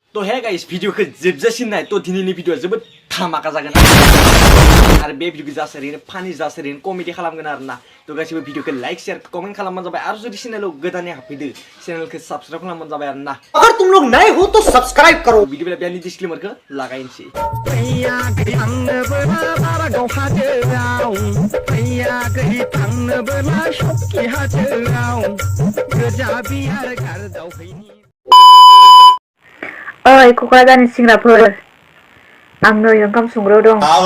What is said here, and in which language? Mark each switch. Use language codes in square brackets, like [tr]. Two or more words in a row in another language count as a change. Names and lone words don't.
[brx] तो [en] hey guys [brx] भिडियोखौ जोबजासिम नाय तो दिनैनि भिडियोआ जोबोद धामाका जागोन आरो बे भिडियोखौ जास्ट ओरैनो फानि जास्ट ओरैनो कमेडि खालामगोन आरोना तो गासिबो भिडियोखौ [en] like share comment [brx] खालामबानो जाबाय आरो जुदि चैनेलाव गोदानै हाबफैदो चैनेलखौ सब्सक्राइब खालामबानो जाबाय आरोना [hi] अगर तुम लोग नए हो तो सब्सक्राइब करो [brx] भिडियोआव बेनि डिस्क्लेमरखौ लागायनोसै ओइ क'क्राझारनि सेंग्राफोर आं नै ओंखाम संग्रायाव दं।